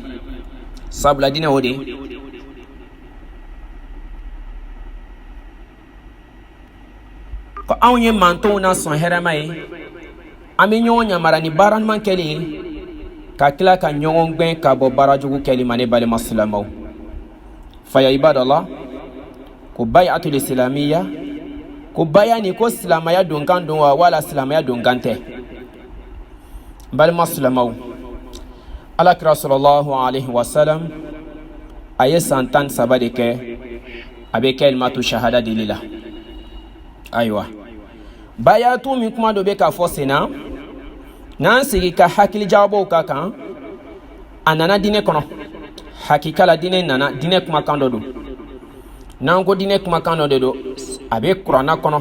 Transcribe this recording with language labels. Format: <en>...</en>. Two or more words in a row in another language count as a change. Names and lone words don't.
<bm>Sabula dinɛ o de ko anw ye mantonw na sɔn hɛrɛma ye, an bɛ ɲɔgɔn ɲamara ni baara ɲuman kɛli ye, ka tila ka ɲɔgɔn gbɛn ka bɔ baara jugu kɛli ma. Ne balima silamɛw,</bm> <ar>فيا عباد الله,</ar> <bm>ko</bm> <ar>البيعة الإسلامية,</ar> <bm>ko baya ni ko silamaya donkan don wa wala silamaya donkan tɛ. Balima silamɛw, alakira</bm> <ar>صلى الله عليه وسلم</ar> <bm>a ye san 13 de kɛ a bɛ</bm> <ar>كلمة الشهادة</ar> <bm>dili la. Ayiwa, bayatu min kuma dɔ bɛ ka fɔ sen na, n'an sigi ka hakili jabɔw ka kan, a nana dinɛ kɔnɔ. Hakika la dinɛ nana, dinɛ kumakan dɔ don. N'an ko dinɛ kumakan dɔ de don, a bɛ kuranna kɔnɔ.</bm>